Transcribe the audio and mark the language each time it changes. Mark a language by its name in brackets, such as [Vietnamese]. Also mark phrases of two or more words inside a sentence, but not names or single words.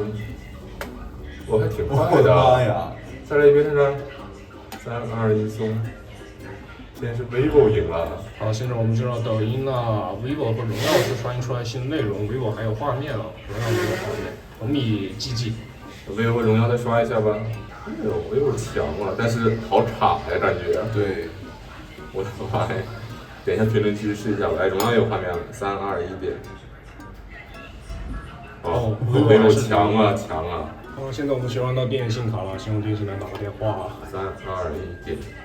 [Chinese] 我還挺快的。媽呀！再來一遍看看。3、2、1，鬆。今天是 vivo 贏了。好，現在我們進入到抖音了，vivo 和榮耀是刷新出來新的內容，vivo 還有畫面了，榮耀沒有畫面。紅米 GG。vivo 和榮耀再刷一下吧。vivo 強了，但是好差呀，感覺。對。我的媽呀！點一下評論區試一下吧。哎，榮耀有畫面了。3、2、1點。vivo 強啊！現在我們切換到電信卡了，先用電信來打個電話。3、2、1點。